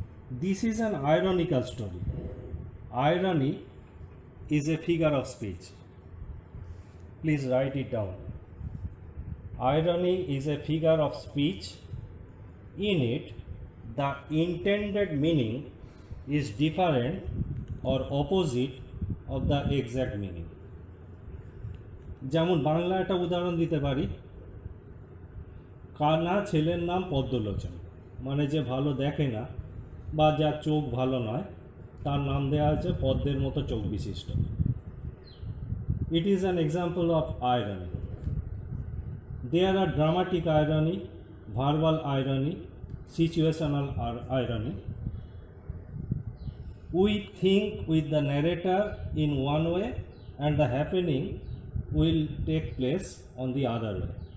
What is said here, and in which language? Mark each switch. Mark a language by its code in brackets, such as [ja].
[en] This is an ironical story. Irony is a figure of speech. Please write it down. Irony is a figure of speech. In it, the intended meaning is different or opposite of the exact meaning. [bn] যেমন বাংলা একটা উদাহরণ দিতে পারি, কানা ছেলের নাম পদ্মলোচন, মানে যে ভালো দেখে না বা যার চোখ ভালো নয় তার নাম দেওয়া আছে পদ্মের মতো চোখ বিশিষ্ট। [en] It is an example of irony. There are dramatic irony, verbal irony, situational irony. We think with the narrator in one way and the happening will take place on the other way.